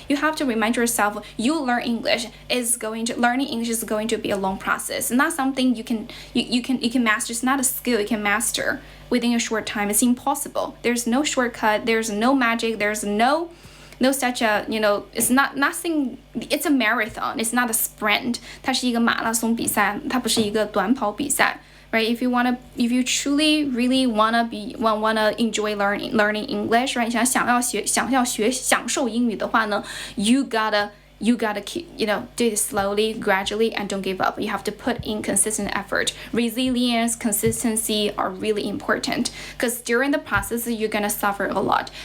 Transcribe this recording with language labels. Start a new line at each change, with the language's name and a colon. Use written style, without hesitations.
English: You have to remind yourself learning English is going to be a long process, not something you can master. It's not a skill you can master within a short time. It's impossible. There's no shortcut, there's no magic, there's no such a, it's nothing, it's a marathon, it's not a sprint.
Chinese: 它是一个马拉松比赛，它不是一个短跑比赛 right?
English: If you truly really wanna enjoy learning English, right?
Chinese: 享受英语的话呢
English: you gotta keep, do it slowly, gradually, and don't give up. You have to put in consistent effort. Resilience, consistency are really important, because during the process, you're gonna suffer a lot.